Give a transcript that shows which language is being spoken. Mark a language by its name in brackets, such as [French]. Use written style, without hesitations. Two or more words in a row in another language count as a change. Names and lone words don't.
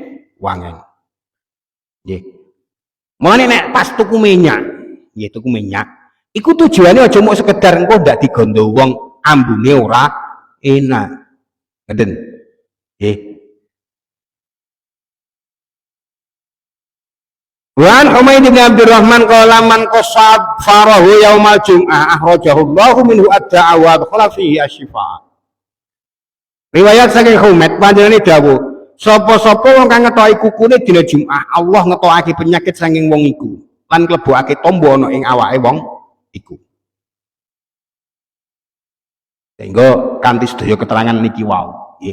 [Javanese] nggih mulane nek pas tuku minyak iku tujuane aja mung sekedar engko ndak digondo wong ambune ora enak ngeten nggih [Arabic] عن حميد بن عبد الرحمن قال من قص أظفاره يوم الجمعة أخرج الله منه الداء وأدخل فيه الشفاء. [Javanese] Riwayat saking Humaid panjenengane dawuh, sapa-sapa wong kang ngetoki kukune dina Jumat, Allah ngetokake penyakit saking wong iku lan klebokake tombo ana ing awake wong iku. Sehingga kanthi sedaya keterangan niki wau, nggih.